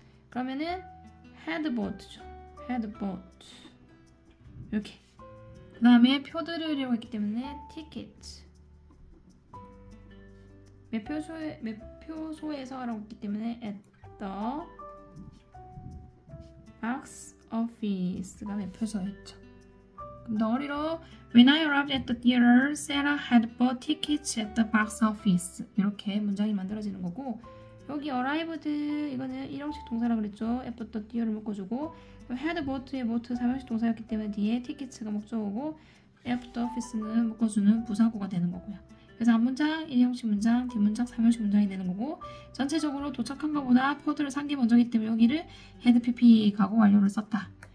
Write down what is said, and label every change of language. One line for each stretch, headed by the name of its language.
Korean: 그러면은
English: had bought
Korean: 죠. had bought 이렇게 그 다음에 표들이라고 했기 때문에 ticket 매표소에서라고 했기 때문에
English: at the box office
Korean: 가 매표소였죠. 그럼 덩어리로
English: When I arrived at the theater, Sarah had bought tickets at the box office.
Korean: 이렇게 문장이 만들어지는 거고 여기 arrived 이거는 일형식 동사라 그랬죠.
English: after the theater
Korean: 를 묶어주고
English: had bought
Korean: 의 bought 삼형식 동사였기 때문에 뒤에 tickets가 목적어고
English: at the office
Korean: 는 묶어주는 부사구가 되는 거고요. 그래서 앞문장, 일형식 문장, 뒷문장, 삼형식 문장이 되는 거고 전체적으로 도착한 것보다 포드를 산 게 먼저기 때문에 여기를 had pp 가고 완료를 썼다.